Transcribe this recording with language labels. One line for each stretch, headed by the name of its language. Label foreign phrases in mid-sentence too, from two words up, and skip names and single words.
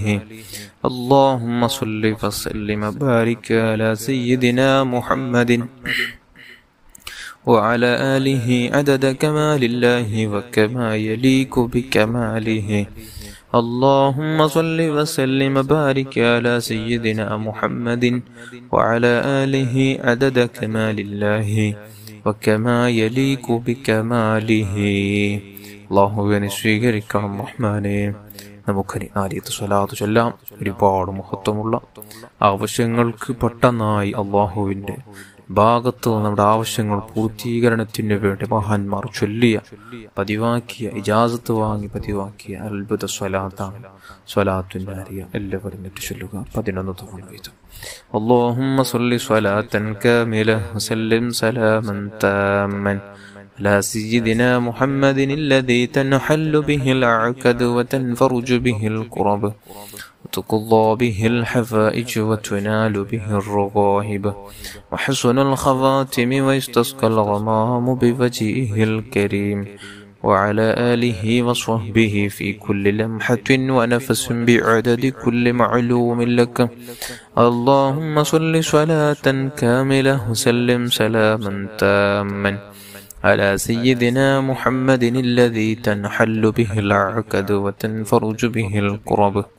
Arabic: اللهم صل وسلم وبارك على سيدنا محمد وعلى آله عدد كمال الله وكما يليق بكماله. اللهم صل وسلم وبارك على سيدنا محمد وعلى آله عدد كمال الله وكما يليق بكماله.
Malayalam: അല്ലാഹുവേ നീ സ്വീകരിക്കണം റഹ്മാനേ. നമുക്കനി ആദ്യത്തെ സ്വലാത്ത് ചൊല്ലാം. ഒരുപാട് മഹത്വമുള്ള ആവശ്യങ്ങൾക്ക് പെട്ടെന്നായി അല്ലാഹുവിൻ്റെ ഭാഗത്ത് നമ്മുടെ ആവശ്യങ്ങൾ പൂർത്തീകരണത്തിന് വേണ്ടി മഹാന്മാർ ചൊല്ലിയ പതിവാക്കിയ ഇജാസത്ത് വാങ്ങി പതിവാക്കിയ അത്ഭുത സ്വലാത്താണ് സ്വലാത്തുൻ ആരിയ. എല്ലാവരും ഏറ്റു ചൊല്ലുക 11 തവണ വീതം.
Arabic: اللهم صل صلاة كاملة وسلم سلاما تاما على سيدنا محمد الذي تنحل به العقد وتنفرج به الكرب. وتقضى به الحفائج وتنال به الرغائب وحسن الخواتم ويستسقى الغمام بوجهه الكريم وعلى آله وصحبه في كل لمحة ونفس بعدد كل معلوم لك اللهم صل صلاة كاملة وسلم سلاما تاما على سيدنا محمد الذي تنحل به العقد وتنفرج به الكرب